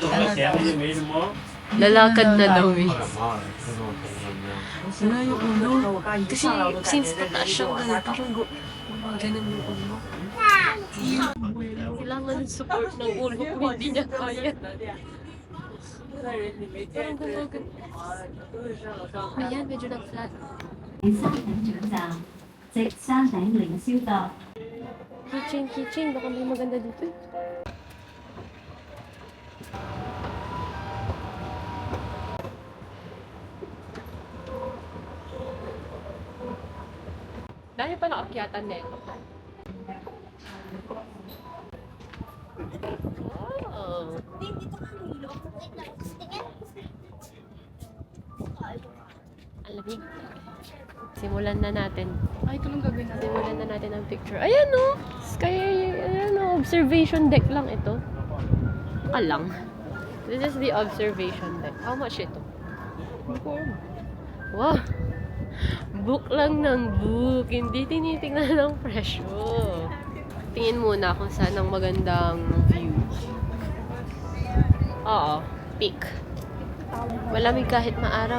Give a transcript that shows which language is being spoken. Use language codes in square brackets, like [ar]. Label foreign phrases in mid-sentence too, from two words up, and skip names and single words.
[tl] Lalakad na daw eh. Wala yung ulo. Kasi since pataas siyang parang ganun yung ulo. Kailangan ng support ng ulo kung hindi niya kaya. Parang gano'n. Ayan, medyo nag-flat. [yue] 山頂長站，即山頂凌霄閣。 [tl] Keychain. Baka may maganda dito eh. Dahil pa naakyatan na ito. Oh. Alamig. Simulan na natin. Ay, ito nung gabi na. Simulan na natin ang picture. Ayan o! [en] Observation deck [tl] lang ito. Alang. [en] This is the observation deck. How much [tl] ito? Wow! Book lang ng book. Hindi tinitingnan ng presyo. Tingin muna kung saan ang magandang view. Oo. Peak. Malamig kahit maaraw.